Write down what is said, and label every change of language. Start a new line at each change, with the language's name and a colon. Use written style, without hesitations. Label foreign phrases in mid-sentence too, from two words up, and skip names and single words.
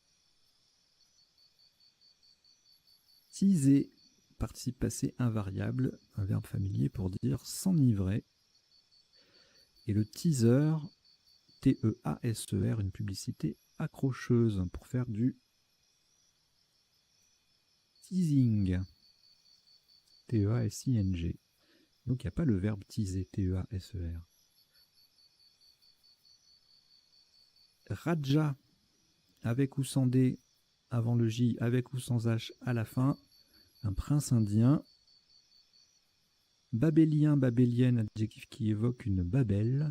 French: Teaser, participe passé invariable, un verbe familier pour dire s'enivrer. Et le teaser, T-E-A-S-E-R, une publicité accrocheuse pour faire du teasing. T-E-A-S-I-N-G. Donc il n'y a pas le verbe teaser, T-E-A-S-E-R. Raja, avec ou sans D avant le J, avec ou sans H à la fin. Un prince indien. Babélien, babélienne, adjectif qui évoque une babelle.